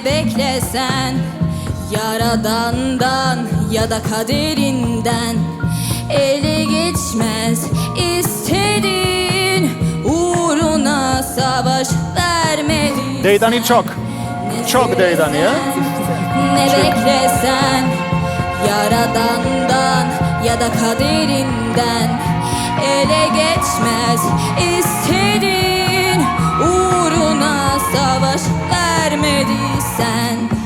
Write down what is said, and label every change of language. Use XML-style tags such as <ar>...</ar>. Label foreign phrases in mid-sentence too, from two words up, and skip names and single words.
<tr>beklesen, Yaradandan ya da kaderinden ele geçmez istedin, uğruna savaş vermedin.</tr> <sq>Deri tani çok. Çok deri tani, ha?</sq> <tr>Ne beklesen, Yaradandan ya da kaderinden ele geçmez istedin, uğruna savaş vermediysen.</tr>